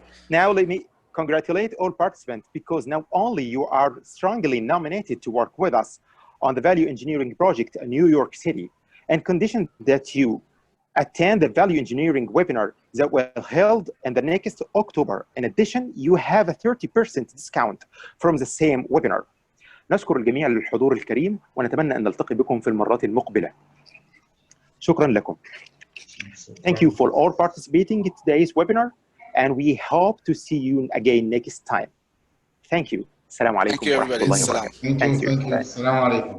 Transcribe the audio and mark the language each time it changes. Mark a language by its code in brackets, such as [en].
[en] Now let me congratulate all participants, because not only you are strongly nominated to work with us on the value engineering project in New York City, and condition that you attend the value engineering webinar that will be held in the next October. In addition, you have a 30% discount from the same webinar. [ar] نشكر الجميع للحضور الكريم، ونتمنى أن نلتقي بكم في المرات المقبلة. شكرا لكم. [en] Thank you for all participating in today's webinar, and we hope to see you again next time. Thank you. [ar] السلام عليكم [en] Thank you, everybody. [ar] ورحمة الله وبركاته. [en] Thank you. [ar] السلام عليكم.